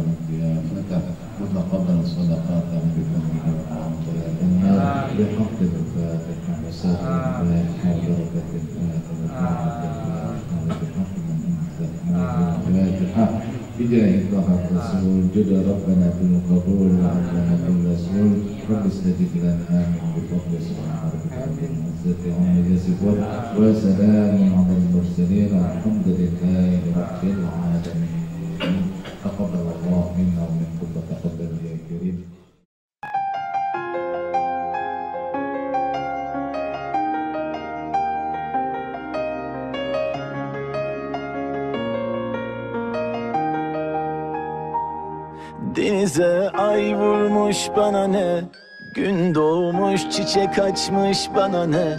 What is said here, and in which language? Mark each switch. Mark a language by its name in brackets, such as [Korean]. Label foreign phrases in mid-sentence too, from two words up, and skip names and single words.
[Arabic] ضيافته وتقبل صدقاته بفضلك وعظمتك يا الله بحق الفاتحة وسائر الفاتحة وبركة الفاتحة وبركة الفاتحة وبحق من أنت الفاتحة بجاه الله الرسول جد ربنا بالقبول وعلمنا بالرسول رب استجب لنا من بفضل سبحان ربك رب العزة عما يصفون وسلام على المرسلين والحمد لله رب العالمين. تقبل الله منا ومنكم وتقبل يا كريم. [Turkish] Denize ay vurmuş bana ne, gün doğmuş çiçek açmış bana ne.